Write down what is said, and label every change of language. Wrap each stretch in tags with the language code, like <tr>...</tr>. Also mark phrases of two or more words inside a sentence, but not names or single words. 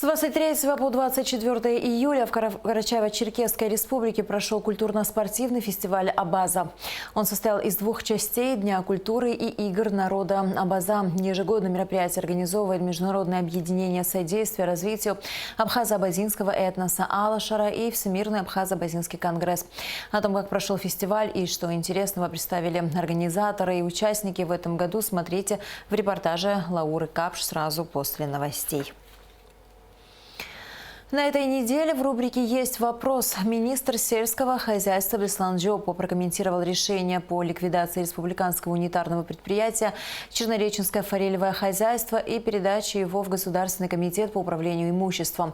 <ru>С 23 по 24 июля в Карачаево-Черкесской республике прошел культурно-спортивный фестиваль «Абаза». Он состоял из двух частей – Дня культуры и игр народа. «Абаза» – ежегодное мероприятие организовывает Международное объединение содействия развитию абхазо-абазинского этноса «Алашара» и Всемирный абхазо-абазинский конгресс. О том, как прошел фестиваль и что интересного представили организаторы и участники в этом году, смотрите в репортаже Лауры Капш сразу после новостей. На этой неделе в рубрике «Есть вопрос» министр сельского хозяйства Беслан Джопо прокомментировал решение по ликвидации республиканского унитарного предприятия «Чернореченское форелевое хозяйство» и передаче его в Государственный комитет по управлению имуществом.</ru>